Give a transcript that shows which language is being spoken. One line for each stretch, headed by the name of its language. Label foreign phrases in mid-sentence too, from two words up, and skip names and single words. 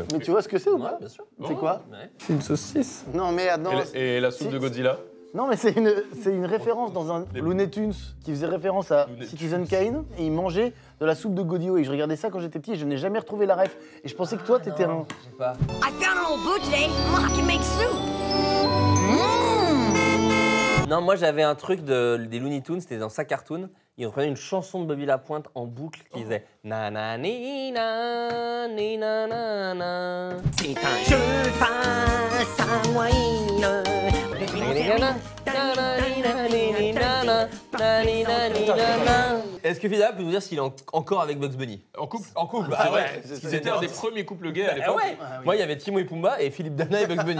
French: Mais tu vois ce que c'est ou pas? Bien sûr. C'est quoi? Ouais. C'est une saucisse. Non, mais attends. Et la soupe de Godzilla? Non, mais c'est une référence dans un Looney Tunes qui faisait référence à Citizen Kane et il mangeait de la soupe de Godillot. Et je regardais ça quand j'étais petit et je n'ai jamais retrouvé la ref. Et je pensais que toi, t'étais un. Je sais pas.
English: I found an old boot today. I can make soup.
French: Non, moi j'avais un truc des Looney Tunes, c'était dans sa cartoon. Ils reprenaient une chanson de Bobby Lapointe en boucle qui disait na na ni na ni na na na. C'est un jeu face à Wayne. Est-ce que Fida peut nous dire s'il est encore avec Bugs Bunny? En couple. En couple, bah ouais. C'était un des premiers couples gays à l'époque. Ouais. Moi il y avait Timon et Pumba et Philippe Dana et Bugs Bunny.